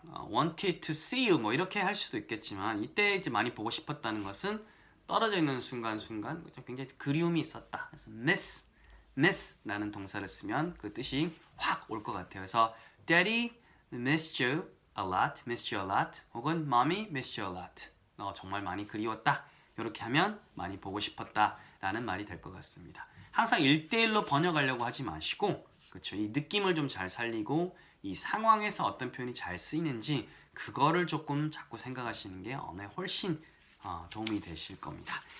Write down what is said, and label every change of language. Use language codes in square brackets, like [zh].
[en] wanted to see you [ko] 뭐 이렇게 할 수도 있겠지만 이때 이제 많이 보고 싶었다는 것은 떨어져 있는 순간순간 굉장히 그리움이 있었다. 그래서 miss라는 동사를 쓰면 그 뜻이 확 올 것 같아요. 그래서 [en] Daddy missed you a lot [ko] 혹은 [en] Mommy missed you a lot. [ko] 정말 많이 그리웠다. 이렇게 하면 많이 보고 싶었다라는 말이 될 것 같습니다. 항상 1대1로 번역하려고 하지 마시고 그렇죠. 이 느낌을 좀 잘 살리고 이 상황에서 어떤 표현이 잘 쓰이는지 그거를 조금 자꾸 생각하시는 게 언어에 훨씬 도움이 되실 겁니다.